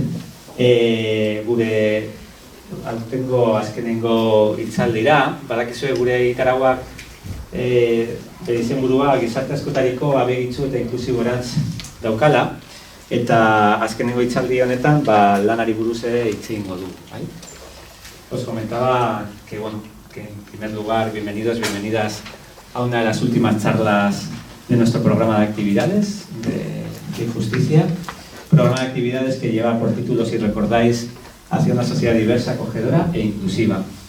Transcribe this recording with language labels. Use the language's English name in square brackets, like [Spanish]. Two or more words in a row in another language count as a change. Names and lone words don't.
[Basque] Gure aurtengo azkenengo hitzaldira, badakizue gure ikarauak bere izenburua gizarte askotariko abegitsu eta inklusiborantz daukala, eta azkenengo hitzaldi honetan lanari buruz ere hitz egingo du. [Spanish] Os comentaba que, bueno, que en primer lugar, bienvenidos, bienvenidas a una de las últimas charlas de nuestro programa de actividades de Justicia. Programa de actividades que lleva por título, si recordáis, hacia una sociedad diversa, acogedora e inclusiva.